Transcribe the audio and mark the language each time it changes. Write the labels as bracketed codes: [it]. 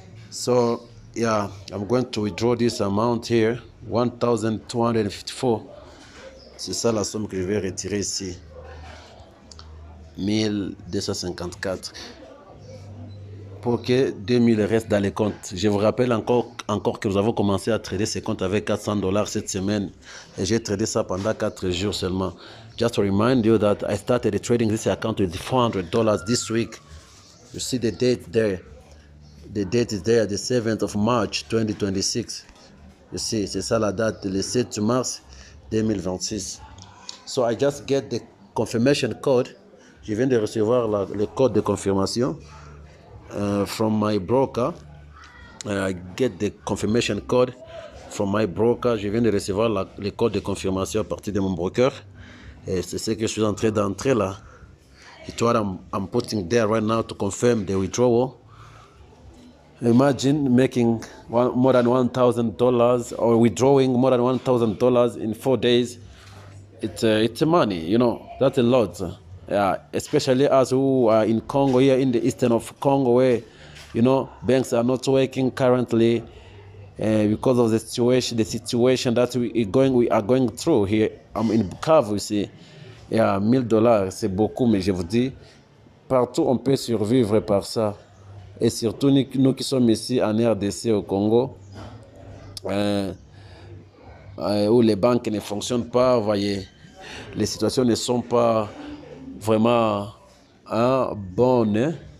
[en] So, yeah, I'm going to withdraw this amount here. 1254. [fr] C'est ça la somme que je vais retirer ici. 1254. Pour que 2000 restent dans les comptes. Je vous rappelle encore que nous avons commencé à trader ces comptes avec $400 cette semaine. Et j'ai tradé ça pendant 4 jours seulement. [en] Just to remind you that I started trading this account with $400 this week. You see the date there. The date is there, the 7th of March 2026. You see, [fr] c'est ça la date, le 7 mars 2026. [en] So I just get the confirmation code. [fr] Je viens de recevoir le code de confirmation [en] from my broker. I get the confirmation code from my broker. [fr] Je viens de recevoir le code de confirmation à partir de mon broker. Et c'est ce que je suis en train d'entrer là. [en] It's what I'm putting there right now to confirm the withdrawal. Imagine making more than $1,000 or withdrawing more than $1,000 in 4 days. It's money, you know. That's a lot. Especially us who are in Congo, here in the eastern of Congo, where, you know, banks are not working currently because of the situation that we are going through here. I'm in Bukavu, you see. [fr] Yeah, $1,000, c'est beaucoup, mais je vous dis, partout on peut survivre par ça. Et surtout nous qui sommes ici en RDC au Congo, où les banques ne fonctionnent pas, vous voyez, les situations ne sont pas vraiment bonnes.